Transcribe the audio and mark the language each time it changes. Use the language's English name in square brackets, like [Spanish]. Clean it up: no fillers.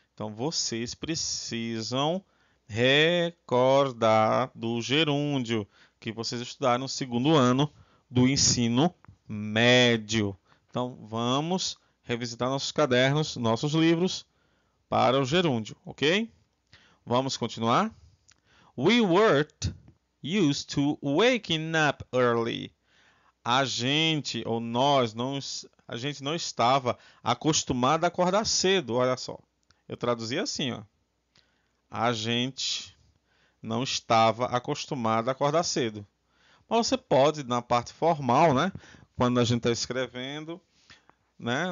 [Portuguese] Então, vocês precisam recordar do gerúndio que vocês estudaram no segundo ano do ensino médio. Então, vamos revisitar nossos cadernos, nossos livros para o gerúndio, ok? Vamos continuar? [English] We weren't used to waking up early. [Portuguese] A gente, ou nós, a gente não estava acostumado a acordar cedo. Olha só, eu traduzi assim, ó. A gente não estava acostumado a acordar cedo. Mas você pode, na parte formal, né? Quando a gente está escrevendo, né?